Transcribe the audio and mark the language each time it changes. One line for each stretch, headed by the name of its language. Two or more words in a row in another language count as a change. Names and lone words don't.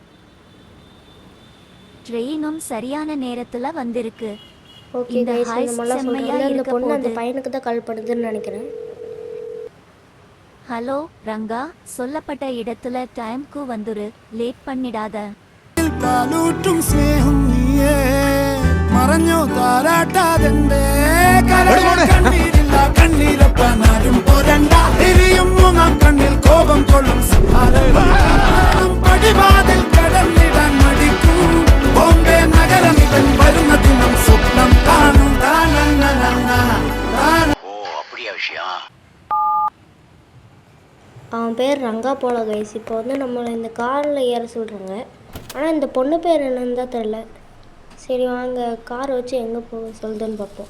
Tamil: ட்ரெயினும் சரியான நேரத்துல வந்திருக்கு.
English: okay guys,
Tamil: நம்மளாம் சொல்கிறோம் இந்த பொண்ணு அந்த பையனுக்கு தான் கால் பண்ணுதுன்னு நினைக்கிறேன். ஹலோ ரங்கா, சொல்லப்பட்ட இடத்துல டைம்க்கு வந்துரு. லேட் பண்ணிடாத.
Malayalam: പാലൂറ്റും സ്നേഹം നീയേ മറഞ്ഞോ താരാട്ടാതെന്തേ കണ്ണീരില്ല കണ്ണീരപ്പനാരും പോരണ്ട എരിയും മൂന്നാം കണ്ണിൽ കോപം കൊള്ളും പടിവാതിൽ കടന്നിടാൻ മടിക്കും ബോംബെ നഗരമിവൻ വരുന്ന ദിനം സ്വപ്നം കാണും
Tamil: அவன் பேர் ரங்கா போல கைஸ். இப்போ வந்து நம்மளை இந்த காரில் ஏற சொல்கிறாங்க. ஆனால் இந்த பொண்ணு பேர் என்னன்னு தான் தெரில. சரி வாங்க, காரை வச்சு எங்கே போக சொல்லுதுன்னு பார்ப்போம்.